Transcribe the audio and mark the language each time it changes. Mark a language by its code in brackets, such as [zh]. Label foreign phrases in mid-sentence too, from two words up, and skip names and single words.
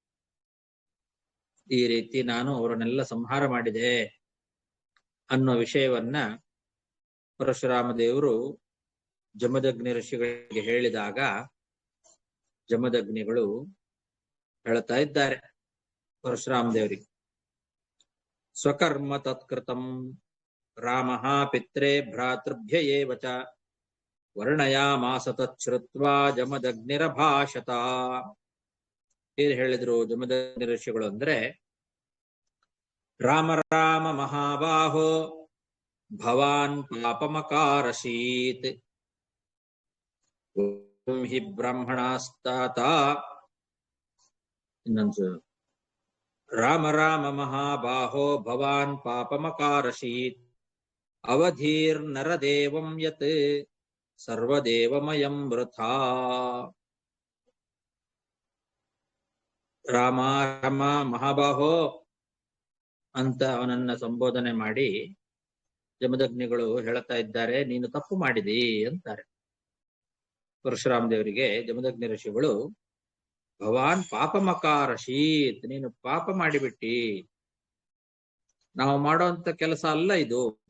[kn] ಈ ರೀತಿ ನಾನು ಅವರನ್ನೆಲ್ಲ ಸಂಹಾರ ಮಾಡಿದೆ ಅನ್ನೋ ವಿಷಯವನ್ನ ಪರಶುರಾಮ ದೇವರು ಜಮದಗ್ನಿ ಋಷಿಗಳಿಗೆ ಹೇಳಿದಾಗ ಜಮದಗ್ನಿಗಳು ಹೇಳ್ತಾ ಇದ್ದಾರೆ ಪರಶುರಾಮ ದೇವರಿಗೆ, [sa] ಸ್ವಕರ್ಮ ತತ್ಕೃತಂ ರಾಮಃ ಪಿತ್ರೆ ಭ್ರಾತೃಭ್ಯ ಏವ ಚ ವರ್ಣಯಾಮಾಸ ತಚ್ಛ್ರುತ್ವಾ ಜಮದಗ್ನಿರಭಾಷತ. [kn] ಏನ್ ಹೇಳಿದ್ರು ಜಮದಗ್ನಿ ಋಷಿಗಳು ಅಂದ್ರೆ, [sa] ರಾಮ ರಾಮ ಮಹಾಬಾಹೋ ಭವಾನ್ ಪಾಪಮಕಾರಶೀತ್ ಹಿ ಬ್ರಾಹ್ಮಣಾಸ್ತಾತ. ಇನ್ನೊಂದು, ರಾಮ ರಾಮ ಮಹಾಬಾಹೋ ಭವಾನ್ ಪಾಪಮಕಾರಶೀತ್ ಅವಧೀರ್ನರದೇವಂ ಯತ್ ಸರ್ವದೇವಮಯಂ ವೃಥಾ. ರಾಮ ರಾಮ ಮಹಾಬಾಹೋ [kn] ಅಂತ ಅವನನ್ನ ಸಂಬೋಧನೆ ಮಾಡಿ ಜಮದಗ್ನಿಗಳು ಹೇಳ್ತಾ ಇದ್ದಾರೆ, ನೀನು ತಪ್ಪು ಮಾಡಿದಿ ಅಂತಾರೆ ಪರಶುರಾಮ ದೇವರಿಗೆ. ಜಮದಗ್ನಿ ಋಷಿಗಳು, [sa] ಭವಾನ್ ಪಾಪಮಕಾರಶೀತ್, [kn] ನೀನು ಪಾಪ ಮಾಡಿಬಿಟ್ಟಿ, ನಾವು ಮಾಡುವಂತ ಕೆಲಸ ಅಲ್ಲ ಇದು.